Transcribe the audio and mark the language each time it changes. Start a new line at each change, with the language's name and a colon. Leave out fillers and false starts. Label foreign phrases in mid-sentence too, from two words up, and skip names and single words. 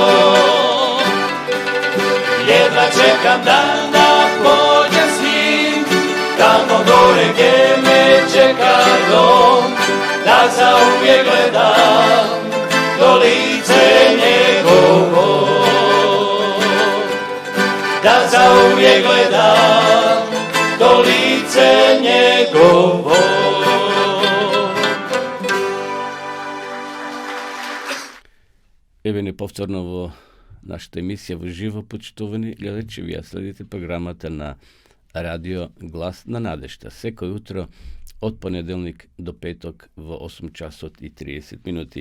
Croatian: Jedva čekam dan da pođem s njim, tamo gore gdje me čeka dom, da zauvijek gledam to lice njegovo. Da zauvijek gledam to lice njegovo.
Macedonian: Еве неповторно нашата емисија во живо, почитувани гледачи, вие следите програмата на Радио Глас на надежта секој утро од понеделник до петок во 8 часот и 30 минути.